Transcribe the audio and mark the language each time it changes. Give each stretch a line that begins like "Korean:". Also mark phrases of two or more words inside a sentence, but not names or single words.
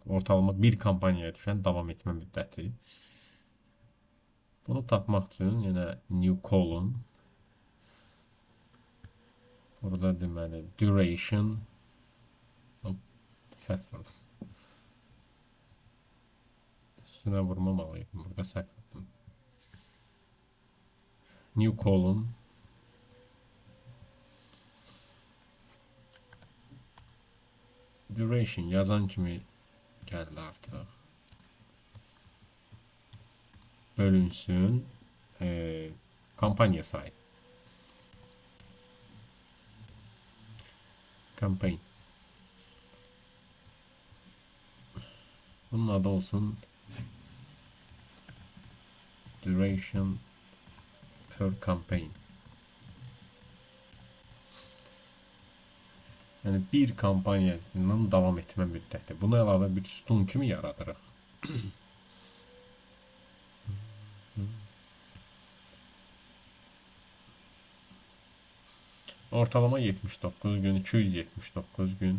Azerbaijani: Ortalama bir kampaniyaya düşən davam etmə müddəti. Bunu tapmaq üçün yenə
English: new column.
Azerbaijani: Burada deməli duration. Səhv vurdum. Üstünə vurmamalıydım. Burada səhv vurdum.
English: New column.
Azerbaijani: Duration yazan kimi gəldi artıq. Bölünsün. Kampanya sayı. Campaign. Bunun adı olsun
English: duration per campaign.
Azerbaijani: Yəni bir kampaniyanın davam etmə müddəti. Buna əlavə bir sütun kimi yaradırıq. Ortalama 79 gün, 279 gün.